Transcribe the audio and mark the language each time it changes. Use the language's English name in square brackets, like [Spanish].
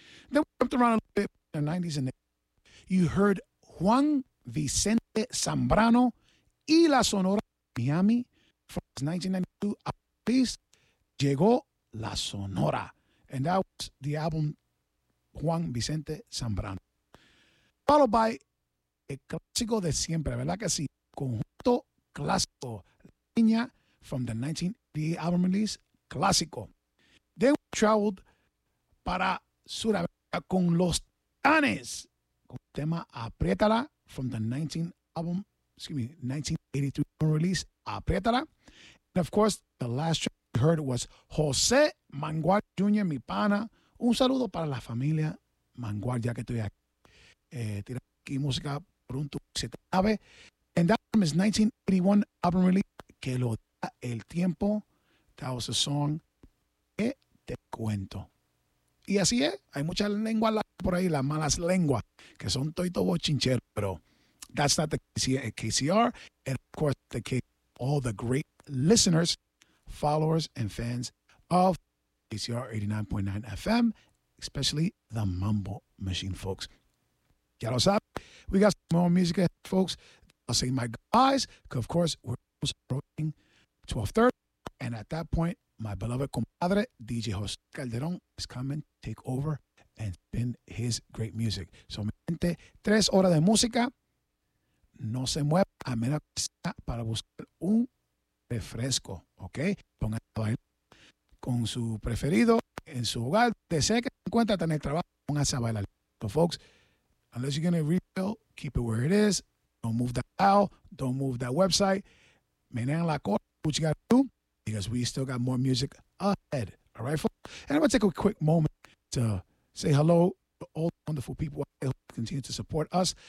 [English] Then we jumped around a little bit in the 90s and 80s. You heard Juan Vicente Zambrano y La Sonora de Miami from his 1992 album piece, Llegó La Sonora. And that was the album Juan Vicente Zambrano. Followed by El Clásico de Siempre, [Spanish] ¿verdad que sí? [English] Conjunto Clásico, La Niña from the 1988 album release, Clásico. Then we traveled [Spanish] para Sudamérica con [English] Los Titanes, [Spanish] con el tema [English] Apriétala from the 1983 release, Apriétala. And of course, the last track we heard was José Manguardia Jr., Mi Pana. [Spanish] Un saludo para la familia Manguardia que estoy aquí. Tira aquí música pronto, se te sabe. [English] And that album is 1981 album release, Que Lo Da El Tiempo. That was a song [Spanish] que te cuento. Y así es, hay muchas lenguas por ahí, las malas lenguas, que son toito bochinchero, [English] pero that's not the case at KCR, and of course, the case all the great listeners, followers, and fans of KCR 89.9 FM, especially the Mambo Machine, folks. [Spanish] Ya lo sabes, [English] we got some more music ahead, folks. I'll say my goodbyes, because of course, we're almost approaching 12:30, and at that point, my beloved compadre, DJ José Calderón, is coming to take over and spin his great music. [Spanish] So, mi gente, 3 horas de música. No se mueva a menos que sea para buscar un refresco, ¿ok? Ponga a bailar con su preferido en su hogar. Desea que se encuentre en el trabajo, ponga a bailar. [English] But, folks, unless you're going to refill, keep it where it is. Don't move that dial. Don't move that website. [Spanish] Menean la cola. [English] What you got to do? Because we still got more music ahead. All right, folks? And I'm going to take a quick moment to say hello to all the wonderful people who continue to support us.